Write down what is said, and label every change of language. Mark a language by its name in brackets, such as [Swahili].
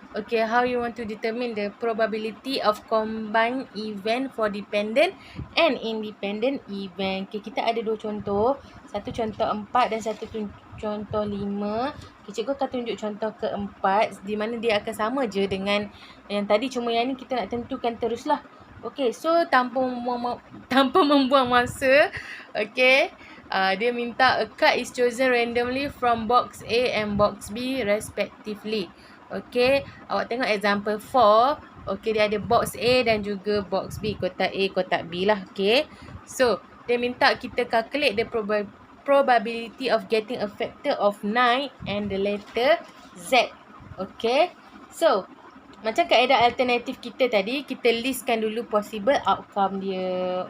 [English] Okay, how you want to determine the probability of combined event for dependent and independent event. [Malay] Okay, kita ada dua contoh. Satu contoh 4 dan satu contoh 5. Okay, cikgu akan tunjuk contoh keempat, di mana dia akan sama je dengan yang tadi. Cuma yang ni kita nak tentukan teruslah. Okay, so tanpa membuang masa. [English] Okay, [Malay] dia minta [English] a card is chosen randomly from box A and box B respectively. [Malay] Okay, awak tengok example 4. Okay, dia ada box A dan juga box B. Kotak A, kotak B lah. Okay, so dia minta kita [English] calculate the probability of getting a factor of 9 and the letter Z. [Malay] Okay, so macam kaedah alternatif kita tadi, kita listkan dulu [English] possible outcome [Malay] dia.